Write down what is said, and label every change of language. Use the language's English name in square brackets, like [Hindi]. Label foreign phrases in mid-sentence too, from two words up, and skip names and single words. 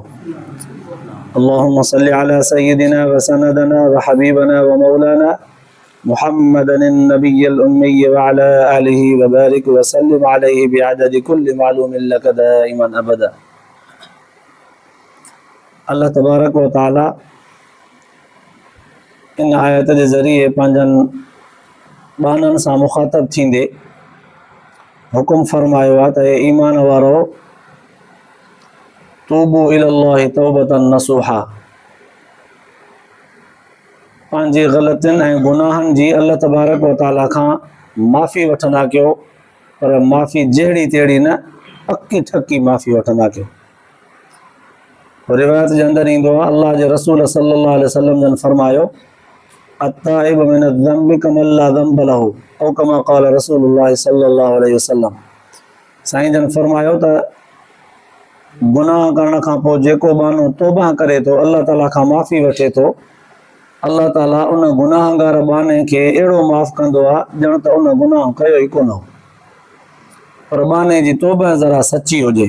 [Arabic] اللهم صل على سيدنا وسندنا وحبيبنا ومولانا محمد النبي الأمي وعلى آله وبارك وسلم عليه بعدد كل معلوم لك دائما أبدا. اللہ تبارک و تعالی [Sindhi] इन आयत जे ज़रिए पंहिंजनि ॿाननि सां मुखातब थींदे हुकुम फरमायो आहे त ईमान वारो [Arabic] توبوا إلى الله توبة نصوحا, [Sindhi] पंहिंजी ग़लतियुनि ऐं गुनाहनि जी [Arabic] الله تبارك وتعالى [Sindhi] खां माफ़ी वठंदा कयो, पर माफ़ी जहिड़ी तहिड़ी न, पकी ठकी माफ़ी वठंदा कयो। रिवायत जे अंदरि ईंदो आहे अल्लाह जे रसूल [Arabic] صلى الله عليه وسلم [Sindhi] जन फरमायो [Arabic] التائب من الذنب كمن لا ذنب له أو كما قال رسول الله صلى الله عليه وسلم. [Sindhi] साईं जन फरमायो त गुनाह करण खां पोइ जेको माण्हू तौबा करे थो, अल्लाह ताला खां माफ़ी वठे थो, अल्लाह ताला उन गुनाहगार बाने खे अहिड़ो माफ़ कंदो आहे ॼण त उन गुनाह कयो ई कोन हो, पर बाने जी तौबा ज़रा सची हुजे।